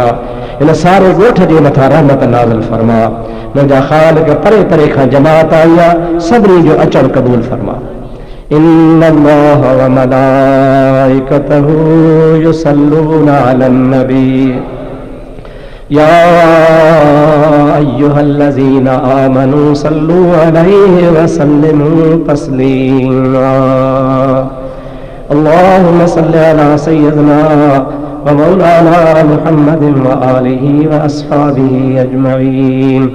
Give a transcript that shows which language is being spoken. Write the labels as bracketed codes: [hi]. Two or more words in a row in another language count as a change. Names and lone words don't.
[sd] हिन सारे ॻोठ जे मथां रहमत नाज़िल फरमा। मुंहिंजा ख़ालिक़ परे परे खां जमात आई आहे सभिनी जो अचणु क़बूल फरमा। [ar] إن الله وملائكته يصلون على النبي يا أيها الذين آمنوا صلوا عليه وسلموا تسليما. اللهم صل على سيدنا ومولانا محمد وآله وأصحابه أجمعين.